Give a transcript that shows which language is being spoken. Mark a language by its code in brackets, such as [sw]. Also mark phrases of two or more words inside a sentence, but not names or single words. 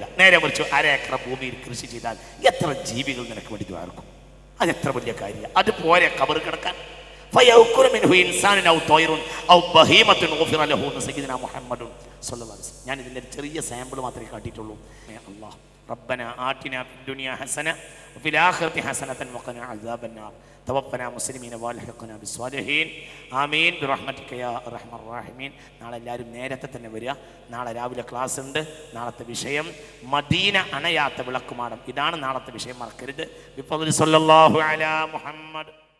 [ml] നേരെ മറിച്ച് 1 ഏക്കർ ഭൂമിയിൽ കൃഷി ചെയ്താൽ എത്ര ജീവികൾ നിനക്ക് വേണ്ടി ദ്വാർക്കും? അതെത്ര വലിയ കാര്യമാണ്. അതുപോലെ ഖബർ കിടക്കാൻ ഞാൻ ഇതിൻ്റെ ചെറിയ സാമ്പിൾ മാത്രമേ കാട്ടിയിട്ടുള്ളൂ. [ar] അല്ലാഹ് ربنا آتنا في الدنيا حسنة وفي الآخرة حسنة وقنا عذاب النار توفنا مسلمين والحقنا بالصالحين آمين برحمتك يا أرحم الراحمين. [ml] നാളെ എല്ലാവരും നേരത്തെ തന്നെ വരിക. നാളെ രാവിലെ ക്ലാസ് ഉണ്ട്. നാളത്തെ വിഷയം മദീന അണയാത്ത വിളക്കുമാടം. ഇതാണ് നാളത്തെ വിഷയം, മറക്കരുത്. [ar] بفضل صلى الله على محمد.